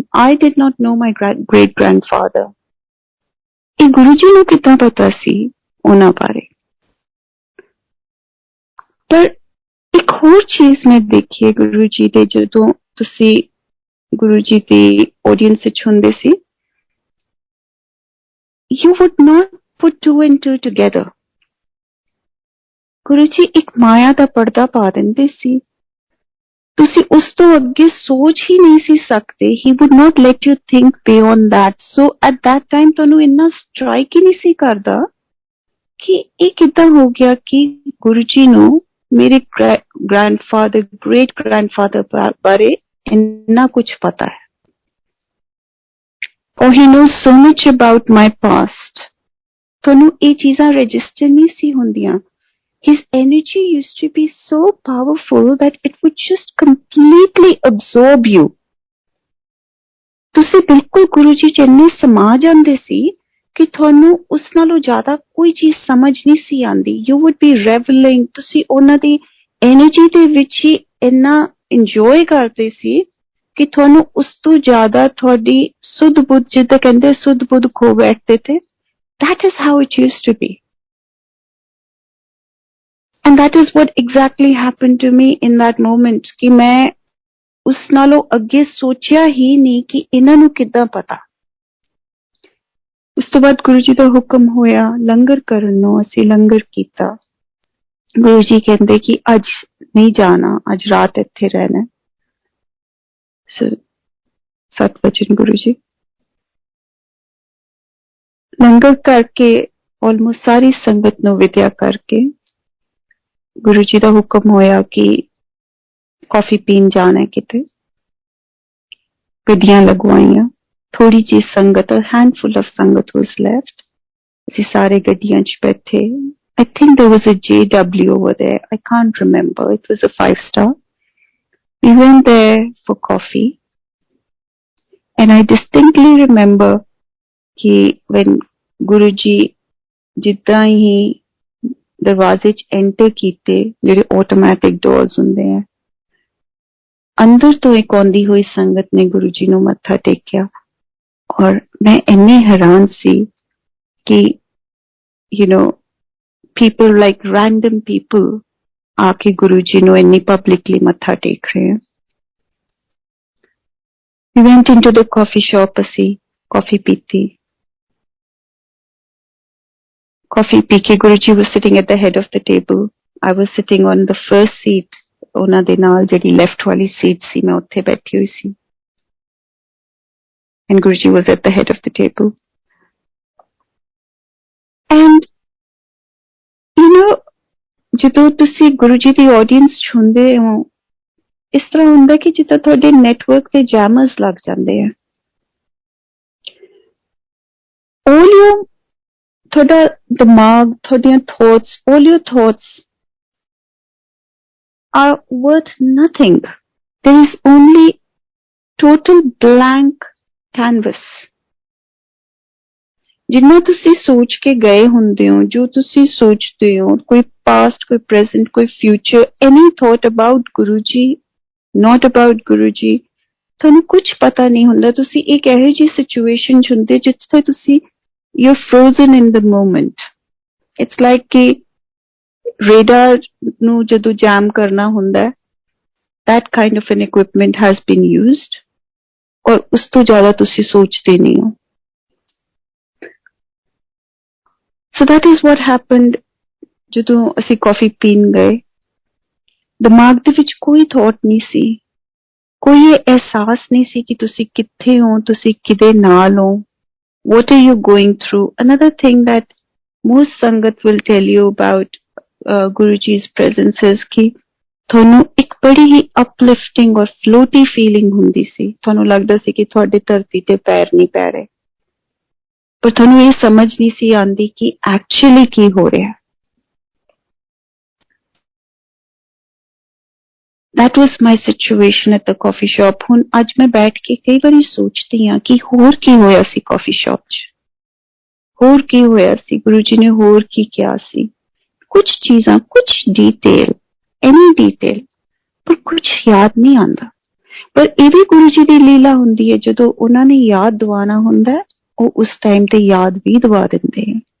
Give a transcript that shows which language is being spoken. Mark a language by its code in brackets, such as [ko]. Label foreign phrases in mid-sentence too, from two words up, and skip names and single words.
[en] I did not know my great-grandfather. [pa] ਇਹ ਗੁਰੂ ਜੀ ਨੂੰ ਕਿੱਦਾਂ ਪਤਾ ਸੀ ਉਹਨਾਂ ਬਾਰੇ? ਪਰ ਇੱਕ ਹੋਰ ਚੀਜ਼ ਮੈਂ ਦੇਖੀ ਹੈ ਗੁਰੂ ਜੀ ਦੇ, ਜਦੋਂ ਤੁਸੀਂ ਗੁਰੂ ਜੀ ਦੀ ਆਡੀਅנס ਵਿੱਚ ਹੁੰਦੇ ਸੀ, [en] you would not put 2 and 2 together. [pa] ਗੁਰੂ ਜੀ ਇੱਕ ਮਾਇਆ ਦਾ ਪਰਦਾ ਪਾ ਦਿੰਦੇ ਸੀ, ਤੁਸੀਂ ਉਸ ਤੋਂ ਅੱਗੇ ਸੋਚ ਹੀ ਨਹੀਂ ਸੀ ਸਕਦੇ. [en] he would not let you think beyond that. So at that time [pa] ਤੁਹਾਨੂੰ ਇੰਨਾ ਸਟ੍ਰਾਈਕ ਹੀ ਨਹੀਂ ਸੀ ਕਰਦਾ ਕਿ ਇਹ ਕਿੱਦਾਂ ਹੋ ਗਿਆ ਕਿ ਗੁਰੂ ਜੀ ਨੂੰ ਮੇਰੇ [en] grandfather great grandfather [pa] ਬਾਰੇ ਇੰਨਾ ਕੁਝ ਪਤਾ ਹੈ. [en] or he knows so much about my past. [pa] ਤੁਹਾਨੂੰ ਇਹ ਚੀਜ਼ਾਂ ਰਜਿਸਟਰ ਨਹੀਂ ਸੀ ਹੁੰਦੀਆਂ. [en] His energy used to be so powerful that it would just completely absorb you. [pa] ਤੁਸੀਂ ਬਿਲਕੁਲ ਗੁਰੂ ਜੀ ਚ ਇੰਨੇ ਸਮਾ ਜਾਂਦੇ ਸੀ ਕਿ ਤੁਹਾਨੂੰ ਉਸ ਨਾਲੋਂ ਜ਼ਿਆਦਾ ਕੋਈ ਚੀਜ਼ ਸਮਝ ਨਹੀਂ ਸੀ ਆਉਂਦੀ. [en] You would be reveling. [pa] ਤੁਸੀਂ ਉਹਨਾਂ ਦੀ ਐਨਰਜੀ ਦੇ ਵਿੱਚ ਹੀ ਇੰਨਾ ਇੰਜੋਏ ਕਰਦੇ ਸੀ ਕਿ ਤੁਹਾਨੂੰ ਉਸ ਤੋਂ ਜ਼ਿਆਦਾ ਤੁਹਾਡੀ ਸੁੱਧ ਬੁੱਧ, ਜਿੱਦਾਂ ਕਹਿੰਦੇ ਸੁੱਧ ਬੁੱਧ ਖੋ ਬੈਠਦੇ ਥੇ. [en] That is how it used to be. And that is what exactly happened to me in that moment, [pa] ਕਿ ਮੈਂ ਉਸ ਨਾਲੋਂ ਅੱਗੇ ਸੋਚਿਆ ਹੀ ਨਹੀਂ ਕਿ ਇਹਨਾਂ ਨੂੰ ਕਿੱਦਾਂ ਪਤਾ. ਉਸ ਤੋਂ ਬਾਅਦ ਗੁਰੂ ਜੀ ਦਾ ਹੁਕਮ ਹੋਇਆ ਲੰਗਰ ਕਰਨ ਨੂੰ. ਅਸੀਂ ਲੰਗਰ ਕੀਤਾ. ਗੁਰੂ ਜੀ ਕਹਿੰਦੇ ਕਿ ਅੱਜ ਨਹੀਂ ਜਾਣਾ, ਅੱਜ ਰਾਤ ਇੱਥੇ ਰਹਿਣਾ. ਸਤ ਵਚਨ ਗੁਰੂ ਜੀ ਲੰਗਰ ਕਰਕੇ ਆਲਮੋਸਟ ਸਾਰੀ ਸੰਗਤ ਨੂੰ ਵਿਦਾ ਕਰਕੇ ਗੁਰੂ ਜੀ ਕਾ ਹੁਕਮ ਹੋਇਆ ਕਿ ਕੌਫੀ ਪੀਣ ਜਾਣਾ ਹੈ ਕਿਤੇ. ਗੱਡੀਆਂ ਲਗਵਾਈਆਂ, ਥੋੜ੍ਹੀ ਜੀ ਸੰਗਤ, [en] a handful of संगत was left. [pa] ਅਸੀਂ ਸਾਰੇ ਗੱਡੀਆਂ 'ਚ ਬੈਠੇ. [en] I think there was a JW over there. I can't remember. It was a 5-star. We went there for coffee. And I distinctly remember [pa] कि when Guruji ਜਿੱਦਾਂ ਹੀ ਦਰਵਾਜ਼ੇ 'ਚ ਐਂਟਰ ਕੀਤੇ, ਜਿਹੜੇ [en] automatic doors [pa] ਹੁੰਦੇ ਹੈਂ, ਅੰਦਰ ਤੋਂ ਇੱਕ ਆਉਂਦੀ ਹੋਈ ਸੰਗਤ ਨੇ ਗੁਰੂ ਜੀ ਨੂੰ ਮੱਥਾ ਟੇਕਿਆ. ਔਰ ਮੈਂ ਇੰਨੀ ਹੈਰਾਨ ਸੀ ਕਿ [en] people like random people [pa] ਆਕੇ ਗੁਰੂਜੀ ਨੂੰ ਇੰਨੀ publicly ਮੱਥਾ ਟੇਕ ਰਹੇ ਹੈਂ. [en] We went into the coffee shop, [pa] असी coffee पीती. Coffee पी के [en] Guruji was sitting at the head of the table. I was sitting on the first seat. [pa] ਉਹਨਾਂ ਦੇ ਨਾਲ ਜਿਹੜੀ left ਵਾਲੀ seat ਸੀ मैं ਉੱਥੇ ਬੈਠੀ ਹੋਈ ਸੀ. [en] And Guruji was at the head of the table. And you know, [pa] ਜਦੋਂ ਤੁਸੀਂ Guruji ਦੀ audience ਚ ਹੁੰਦੇ ਹੋ, ਇਸ ਤਰ੍ਹਾਂ ਹੁੰਦਾ ਕਿ ਜਿੱਦਾਂ ਤੁਹਾਡੇ network ਤੇ jammers ਲੱਗ ਜਾਂਦੇ ਆ. [en] All your [pa] ਤੁਹਾਡਾ ਦਿਮਾਗ, ਤੁਹਾਡੀਆਂ [en] thoughts, all your thoughts are worth nothing. There is only total blank canvas. [pa] ਜਿੰਨਾ ਤੁਸੀਂ ਸੋਚ ਕੇ ਗਏ ਹੁੰਦੇ ਹੋ, ਜੋ ਤੁਸੀਂ ਸੋਚਦੇ ਹੋ, ਕੋਈ past, ਕੋਈ present, ਕੋਈ future, [en] any thought about Guruji, not about Guruji, [pa] ਤੁਹਾਨੂੰ ਕੁਝ ਪਤਾ ਨਹੀਂ ਹੁੰਦਾ. ਤੁਸੀਂ ਇੱਕ ਇਹੋ ਜਿਹੀ situation ਚ ਹੁੰਦੇ ਜਿੱਥੇ ਤੁਸੀਂ [en] you're frozen in the moment. It's like [pa] ਕਿ radar ਨੂੰ ਜਦੋਂ jam ਕਰਨਾ ਹੁੰਦਾ, [en] that kind of an equipment has been used. [pa] ਔਰ ਉਸ ਤੋਂ ਜ਼ਿਆਦਾ ਤੁਸੀਂ ਸੋਚਦੇ ਨਹੀਂ ਹੋ. [en] So that is what happened [pa] ਜਦੋਂ ਅਸੀਂ ਕਾਫੀ ਪੀਣ ਗਏ. ਦਿਮਾਗ ਦੇ ਵਿੱਚ ਕੋਈ ਥਾਟ ਨਹੀਂ ਸੀ, ਕੋਈ ਇਹ ਅਹਿਸਾਸ ਨਹੀਂ ਸੀ ਕਿ ਤੁਸੀਂ ਕਿੱਥੇ ਹੋ, ਤੁਸੀਂ ਕਿਹਦੇ ਨਾਲ ਹੋ. [en] What are you going through? Another thing that most Sangat will tell you about Guruji's presence is [pa] ਕਿ ਤੁਹਾਨੂੰ ਇੱਕ ਬੜੀ ਹੀ uplifting ਔਰ [en] floaty feeling [pa] ਹੁੰਦੀ ਸੀ. ਤੁਹਾਨੂੰ ਲੱਗਦਾ ਸੀ ਕਿ ਤੁਹਾਡੇ ਧਰਤੀ ਤੇ ਪੈਰ ਨਹੀਂ ਪੈ ਰਹੇ, ਪਰ ਤੁਹਾਨੂੰ ਇਹ ਸਮਝ ਨਹੀਂ ਸੀ ਆਉਂਦੀ ਕਿ ਐਕਚੁਅਲੀ ਕੀ ਹੋ ਰਿਹਾ. [en] That was my situation at the coffee shop. [pa] ਹੁਣ ਅੱਜ ਮੈਂ ਬੈਠ ਕੇ ਕਈ ਵਾਰੀ ਸੋਚਦੀ ਹਾਂ ਕਿ ਹੋਰ ਕੀ ਹੋਇਆ ਸੀ ਕਾਫੀ ਸ਼ਾਪ 'ਚ, ਹੋਰ ਕੀ ਹੋਇਆ ਸੀ, ਗੁਰੂ ਜੀ ਨੇ ਹੋਰ ਕੀ ਕਿਹਾ ਸੀ. ਕੁਝ ਚੀਜ਼ਾਂ, ਕੁਝ ਡੀਟੇਲ, ਐਨੀ ਡੀਟੇਲ, ਪਰ ਕੁਝ ਯਾਦ ਨਹੀਂ ਆਉਂਦਾ. ਪਰ ਇਹ ਵੀ ਗੁਰੂ ਜੀ ਦੀ ਲੀਲਾ ਹੁੰਦੀ ਹੈ, ਜਦੋਂ ਉਹਨਾਂ ਨੇ ਯਾਦ ਦਿਵਾਉਣਾ ਹੁੰਦਾ ਉਹ ਉਸ ਟਾਈਮ ਤੇ ਯਾਦ ਵੀ ਦਵਾ ਦਿੰਦੇ ਹੈ.